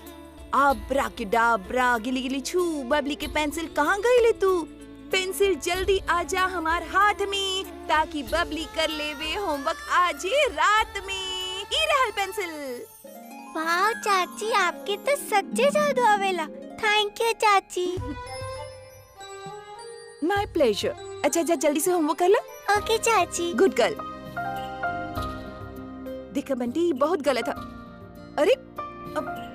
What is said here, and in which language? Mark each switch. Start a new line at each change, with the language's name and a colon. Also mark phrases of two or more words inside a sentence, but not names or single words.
Bhojpuri: आब्राकेडाब्रा गिली गिली छू, बबली के पेंसिल कहाँ गई ले तू? पेंसिल जल्दी आजा हमार हाथ में, ताकि बबली कर लेवे होमवर्क आज ही रात में। ई रहल पेंसिल। वाह चाची आपके तो सच्चे जादू आवेला।
English: Thank you
Bhojpuri: चाची।
English: My pleasure.
Bhojpuri: अच्छा जा जल्दी से होमवर्क कर ला। ओके चाची।
English: Good girl.
Bhojpuri: देखा बंटी बहुत गलत है। अरे अब